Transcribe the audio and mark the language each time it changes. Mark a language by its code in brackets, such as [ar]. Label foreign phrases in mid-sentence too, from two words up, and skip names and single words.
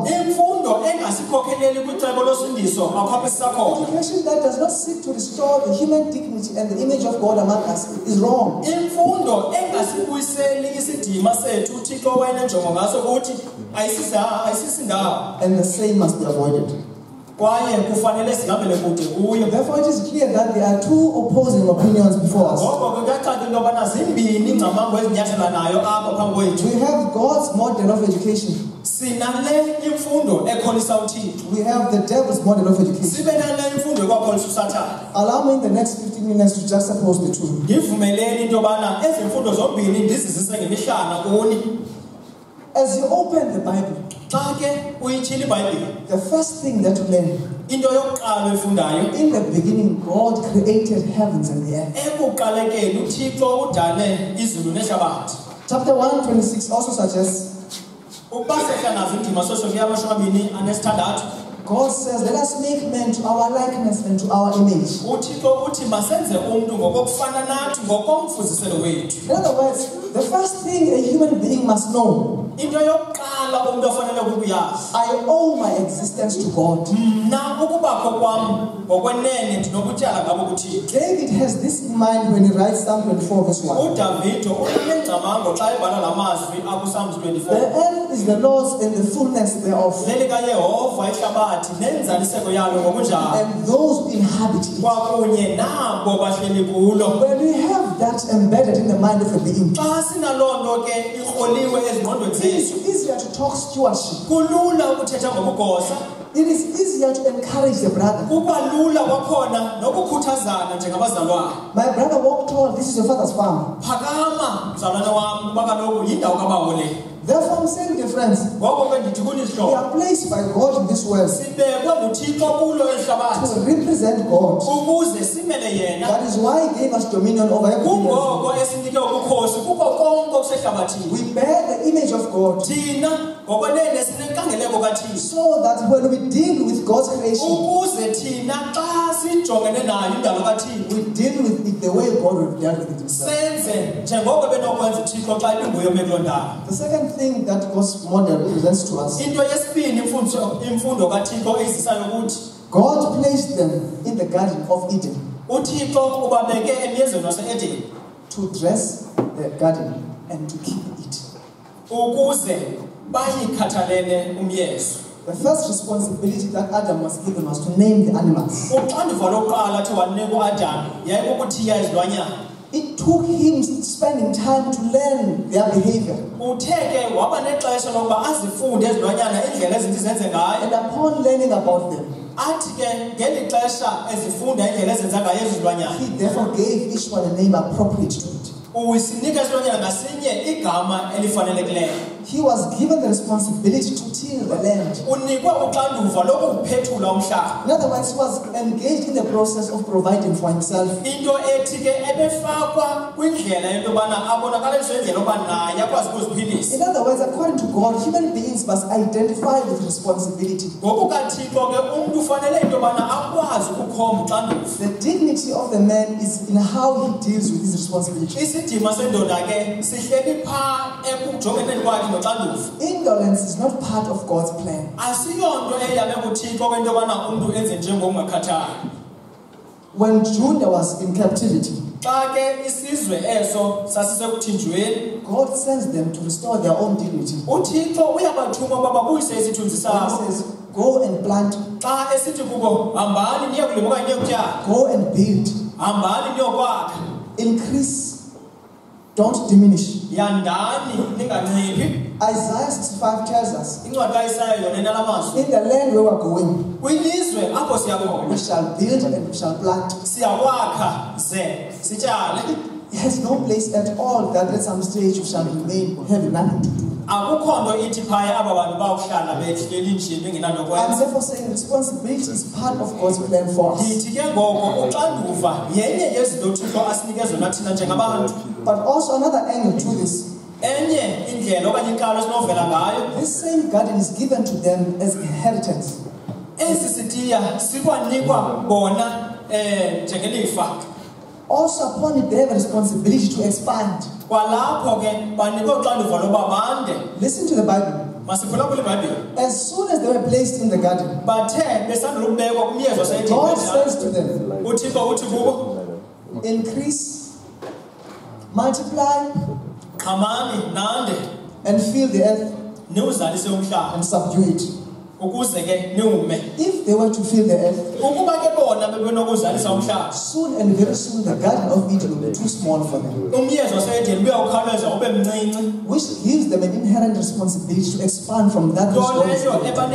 [en] Education that does not seek to restore the human dignity and the image of God among us is wrong. And the same must be avoided. [xh] kwaye kufanele sihambele kude kuyo. [en] Therefore, it is clear that there are two opposing opinions before us. [xh] Ngoko ke kuyacaca into yobana zimbini ingcamango ezinyathelanayo apha phambi kwethu. [en] We have God's model of education. [xh] Sinale imfundo ekholisa uThixo. [en] We have the devil's model of education. [xh] Sibe nale imfundo ekwakholisa uSathane. [en] Allow me in the next 15 minutes to juxtapose the two. [xh] Ndivumeleni into yobana ezi mfundo zombini ndizizise ngemihlana kuni. [en] As you open the Bible, [xh] xa ke uyitshila iBhayibhile, [en] the first thing that you learn, [xh] into yokuqala oyifundayo, [en] in the beginning, God created heavens and the earth. [xh] ekuqalekeni uThixo udale izulu nehlabathi. [en] Chapter 1:26 also suggests, [xh] Ukuba sehlanazo indima soshoni yamashumi anesithandathu, [en] God says, let us make man to our likeness and to our image. [xh] uThixo uthi masenze umuntu ngokokufana nathi ngokomfuziselo wethu. [en] In other words, the first thing a human being must know, [xh] Into yokuqala umuntu ofanele ukuyazi, [en] I owe my existence to God. [xh] mna ukubakho kwam ngokwenene ndinokutyala ngabo kuThixo. [en] David has this in mind when he writes Psalm 24 verse 1. [xh] uDavido unengcamango xa ebhala la mazwi akuPsalms [en] The 24. earth is the Lord's and the fullness thereof, [xh] lelikaYehova ihlabathi nenzaliseko yalo ngokunjalo, [en] and those who inhabit it. [xh] kwakunye nabo bahleli kulo. [en] When we have that embedded in the mind of a being, [xh] Xa sinaloo nto ke irholiwe ezingqondweni [en] it [xh] zethu, [en] is easier to talk stewardship. [xh] kulula ukuthetha ngobugosa, [en] It is easier to encourage the brother. [xh] kukwalula kwakhona nokukhuthazana njengabazalwane. [en] My brother walked tall, this is your father's farm. [xh] Phakama mzalwane wam, kuba kaloku yindawo kabawo le. [en] Therefore, I'm saying, dear friends, [xh] Ngoko ke ndithi kuni [en] we [xh] sihlobo, [en] are placed by God in this world [xh] sibekwe nguThixo kulo ehlabathi [en] to represent God. [xh] ukuze simele yena. [en] That is why He gave us dominion over everything. [xh] Kungoko esinike ubukhosi kuko konke okusehlabathini. [en] We bear the image of God, [xh] Thina ngokwenene sinenkangeleko kaThixo, [en] so that when we deal with God's creation, [xh] ukuze thina xa sijongene nayo indalo kaThixo [en] we deal with it the way God would have dealt with it Himself. [xh] senze njengoko benokwenza uThixo xa ibinguye omekuloo ndawo. [en] The second thing that God's model presents to us, [xh] Into yesibini imfundo kaThixo eyizisayo ukuthi [en] God placed them in the Garden of Eden [xh] uThixo ubabeke emyezweni wase-Edeni [en] to dress the garden and to keep it. [xh] ukuze bayikhathalele umyezo. [en] The first responsibility that Adam was given was to name the animals. [xh] Uxanduva lokuqala athi wanika uAdamu yayikukuthiya izilwanyana. [en] It took him spending time to learn their behavior. [xh] Uthe ke waba nexesha lokuba azifunde izilwanyana indlela ezinto zenze ngayo. [en] And upon learning about them, [xh] Athi ke ngeli xesha ezifunda indlela ezenza ngayo izilwanyana, [en] he therefore gave each one a name appropriate to it. [xh] usinika isilwanyana ngasinye igama elifanelekileyo. [en] He was given the responsibility to till the land. [xh] Unikwe uxanduva lokuwuphethula umhlaba. [en] In other words, he was engaged in the process of providing for himself. [xh] Into ethi ke ebefakwa kwindlela yento yobana abonakaliswe indlela yoba naye akwazi ukuziphilisa. [en] In other words, according to God, human beings must identify with responsibility. [xh] NgokukaThixo ke umntu ufanele into yobana akwazi ukukhomba uxanduva. [en] The dignity of the man is in how he deals with his responsibility. [xh] Isidima sendoda ke sihleli phaa ekujongeneni kwakhe noxanduva. [en] Indolence is not part of God's plan. [xh] Asiyonto eyame kuThixo kwento yobana umntu enze njengongakhathali. [en] When Judah was in captivity, [xh] Xa ke isizwe eso sasisekuthinjweni, [en] God sends them to restore their own dignity. [xh] uThixo uyabathuma uba babuyise isithunzi [en] He [xh] sabo. [en] says, go and plant, [xh] Xa esithi kubo hambani niye kulima okanye niye kutyala, [en] go and build, [xh] hambani niyokwakha, [en] increase, don't diminish. [xh] yandani ninganciphi. [en] Isaiah 65 tells us, [xh] Incwadi kaIsaya yona inala mazwi. [en] in the land where we're going, [xh] Kwilizwe apho siya [en] we [xh] khona [en] shall build and we shall plant. [xh] siyakwakha ze sityale. [en] It has no place at all that at some stage you shall remain having nothing to do. [xh] Akukho nto ithi phaya aba bantu bawuhlala behleli nje bengenanto [en] I'm [xh] kwenza. [en] therefore saying responsibility is part of God's plan for us. [xh] Ndithi ke ngoko uxanduva yenye yezinto uThixo asinike zona thina njengabantu. [en] But also another angle to this. [xh] Enye indlela okanye inkalo esinovela ngayo, [en] This same garden is given to them as inheritance. [xh] esi sitiya sikwanikwa bona njengelifa. [en] Also upon it, they have a responsibility to expand. [xh] Kwalapho ke banikwe uxanduva loba bande. [en] Listen to the Bible. [xh] Masiphulaphula iBhayibhile. [en] As soon as they were placed in the garden, [xh] Bathe besandula ukubekwa kumyezo [en] God [xh] wase-Edeni, [en] says to them, [xh] uThixo uthi kubo, [en] increase, multiply, [xh] qhamani nande [en] and fill the earth [xh] niwuzalise umhlaba [en] and subdue it. If they were to fill the earth, soon and very soon the Garden of Eden will be too small for them. Which gives them an inherent responsibility to expand from that which God has given.